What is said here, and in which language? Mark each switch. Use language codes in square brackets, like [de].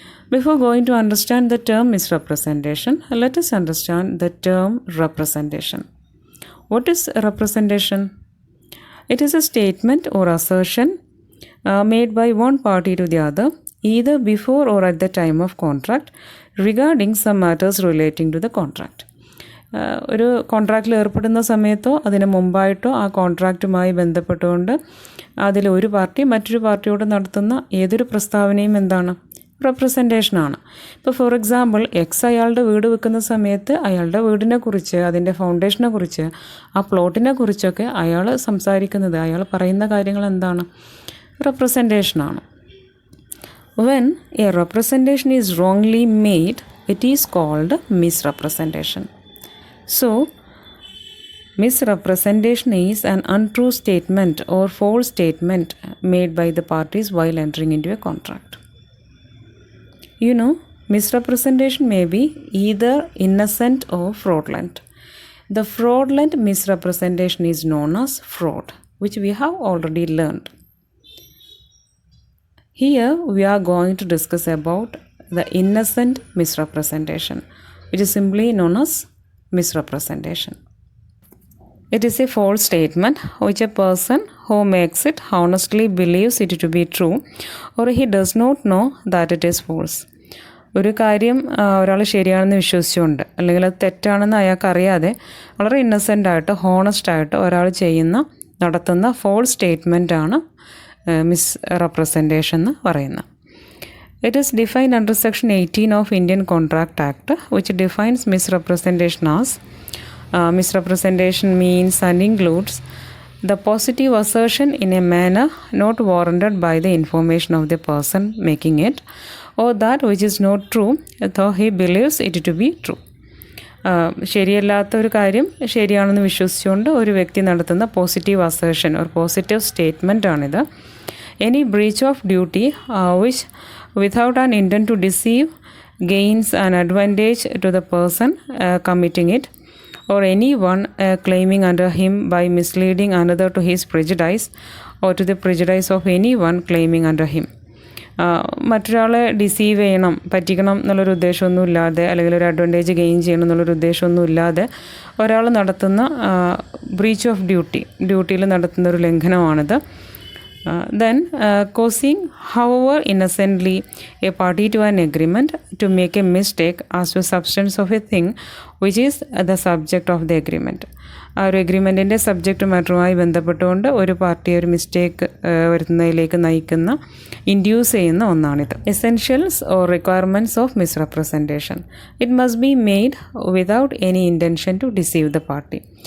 [en] Before going to understand the term misrepresentation, let us understand the term representation. What is representation? It is a statement or assertion made by one party to the other, either before or at the time of contract, regarding some matters relating to the contract. [ml] ഒരു കോൺട്രാക്റ്റിൽ ഏർപ്പെടുന്ന സമയത്തോ അതിന് മുമ്പായിട്ടോ ആ കോൺട്രാക്റ്റുമായി ബന്ധപ്പെട്ടുകൊണ്ട് അതിലൊരു party മറ്റൊരു പാർട്ടിയോട് നടത്തുന്ന ഏതൊരു പ്രസ്താവനയും എന്താണ്? റെപ്രസെൻറ്റേഷനാണ്. ഇപ്പോൾ [en] for example [ml] അയാളുടെ വീട് വെക്കുന്ന സമയത്ത് അയാളുടെ വീടിനെ കുറിച്ച്, അതിൻ്റെ ഫൗണ്ടേഷനെ കുറിച്ച്, ആ പ്ലോട്ടിനെ കുറിച്ചൊക്കെ അയാൾ സംസാരിക്കുന്നത്, അയാൾ പറയുന്ന കാര്യങ്ങൾ എന്താണ്? റെപ്രസെൻറ്റേഷനാണ്. [en] When a representation is wrongly made, it is called misrepresentation. So, misrepresentation is an untrue statement or false statement made by the parties while entering into a contract. You know, misrepresentation may be either innocent or fraudulent. The fraudulent misrepresentation is known as fraud, which we have already learned. Here we are going to discuss about the innocent misrepresentation, which is simply known as misrepresentation. It is a false statement which a person who makes it honestly believes it to be true, or he does not know that it is false. [ml] ഒരു കാര്യം ഒരാൾ ശരിയാണെന്ന് വിശ്വസിച്ചുകൊണ്ട്, അല്ലെങ്കിൽ അത് തെറ്റാണെന്ന് അയാൾക്ക് അറിയാതെ വളരെ ഇന്നസെൻ്റായിട്ട് ഹോണസ്റ്റായിട്ട് ഒരാൾ നടത്തുന്ന ഫോൾസ് സ്റ്റേറ്റ്മെൻറ്റാണ് മിസ്റെപ്രസെൻറ്റേഷൻ എന്ന് പറയുന്നത്. [en] It is defined under Section 18 of Indian Contract Act, which defines misrepresentation as misrepresentation means and includes the positive assertion in a manner not warranted by the information of the person making it, or that which is not true though he believes it to be true. [ml] ശരിയല്ലാത്ത ഒരു കാര്യം ശരിയാണെന്ന് വിശ്വസിച്ചുകൊണ്ട് ഒരു വ്യക്തി നടത്തുന്ന positive assertion ഒരു positive statement ആണിത്. [en] Any breach of duty which without an intent to deceive gains an advantage to the person committing it, or anyone claiming under him by misleading another to his prejudice or to the prejudice of anyone claiming under him. [ml] മറ്റൊരാളെ deceive ചെയ്യണം, പറ്റിക്കണം എന്നുള്ളൊരു ഉദ്ദേശമൊന്നും ഇല്ലാതെ, അല്ലെങ്കിൽ ഒരു advantage gain ചെയ്യണം എന്നുള്ളൊരു ഉദ്ദേശമൊന്നും ഇല്ലാതെ ഒരാൾ നടത്തുന്ന ബ്രീച്ച് ഓഫ് ഡ്യൂട്ടിയിൽ നടത്തുന്ന ഒരു ലംഘനമാണിത്. [en] Then causing however innocently a party to an agreement to make a mistake as to substance of a thing which is the subject of the agreement. [ml] ആ ഒരു എഗ്രിമെൻറ്റിൻ്റെ സബ്ജക്റ്റ് മാറ്ററുമായി ബന്ധപ്പെട്ടുകൊണ്ട് ഒരു പാർട്ടിയെ ഒരു മിസ്റ്റേക്ക് വരുത്തുന്നതിലേക്ക് നയിക്കുന്ന, ഇൻഡ്യൂസ് ചെയ്യുന്ന ഒന്നാണിത്. [en] Essentials or requirements of misrepresentation. It must be made without any intention to deceive the party.